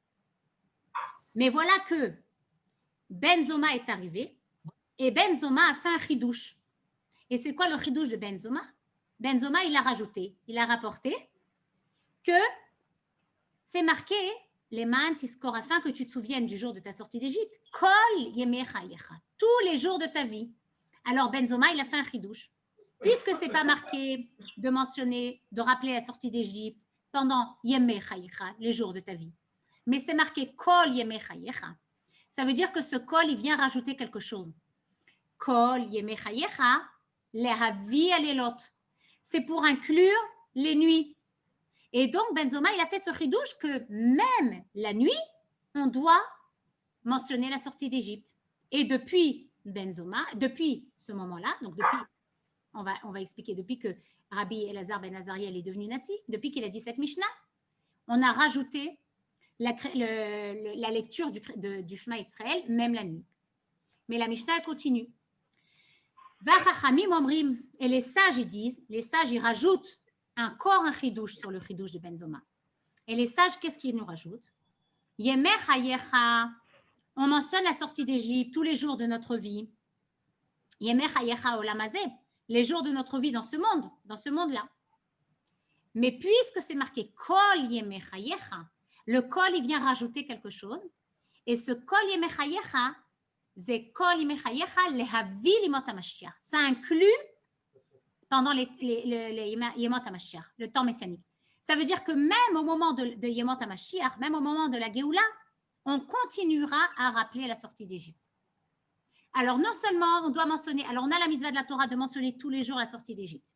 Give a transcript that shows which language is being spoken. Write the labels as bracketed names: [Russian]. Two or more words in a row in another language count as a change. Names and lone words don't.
[French] Mais voilà que Ben Zoma est arrivé et Ben Zoma a fait un chidouche. Et c'est quoi le chidouche de Ben Zoma? Ben Zoma, il a rajouté, il a rapporté que c'est marqué [Hebrew] למען תזכור, [French] afin que tu te souviennes du jour de ta sortie d'Égypte. [Hebrew] כל ימי חייך, [French] tous les jours de ta vie. Alors Ben Zoma, il a fait un chidouche. Puisque c'est pas marqué de mentionner, de rappeler la sortie d'Égypte pendant [Hebrew] ימי חייך, [French] les jours de ta vie, mais c'est marqué [Hebrew] כל ימי חייך, [French] ça veut dire que ce kol, il vient rajouter quelque chose. [Hebrew] כל ימי חייך להביא הלילות, [French] c'est pour inclure les nuits. Et donc, Ben Zoma, il a fait ce chidouche que même la nuit, on doit mentionner la sortie d'Égypte. Et depuis Ben Zoma, depuis ce moment-là, donc depuis, on va expliquer, depuis que Rabbi Elazar ben Azaria est devenu Nassi, depuis qu'il a dit cette Mishnah, on a rajouté la lecture du Shema Israël, même la nuit. Mais la Mishnah, elle continue. Et les sages, ils disent, les sages, ils rajoutent encore un chidouche sur le chidouche de Ben Zoma. Et les sages, qu'est-ce qu'ils nous rajoutent? [Hebrew] ימי חייך, [French] on mentionne la sortie d'Égypte tous les jours de notre vie. [Hebrew] ימי חייך העולם הזה, [French] les jours de notre vie dans ce monde-là. Mais puisque c'est marqué [Hebrew] כל ימי חייך, [French] le kol, il vient rajouter quelque chose. Et ce [Hebrew] כל ימי חייך, [French] c'est [Hebrew] כל ימי חייך להביא לימות המשיח. [French] Ça inclut pendant les [Hebrew] ימות המשיח, [French] le temps messianique. Ça veut dire que même au moment de [Hebrew] ימות המשיח, [French] même au moment de la Géoula, on continuera à rappeler la sortie d'Égypte. Alors, non seulement on doit mentionner, alors on a la mitzvah de la Torah de mentionner tous les jours la sortie d'Égypte.